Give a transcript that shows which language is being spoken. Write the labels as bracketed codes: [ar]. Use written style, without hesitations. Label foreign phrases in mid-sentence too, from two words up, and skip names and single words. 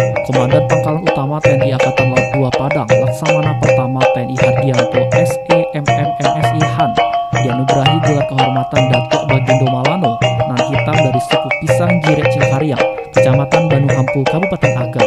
[id] Komandan Pangkalan Utama TNI Angkatan Laut 2 Padang, Laksamana Pertama TNI Hardianto SEMMMSI Han, dianugerahi gelar kehormatan Datuk Bagindo Malano, nan hitam dari suku Pisang Jirek Cingkariang, Kecamatan Banu Hampu, Kabupaten Agam.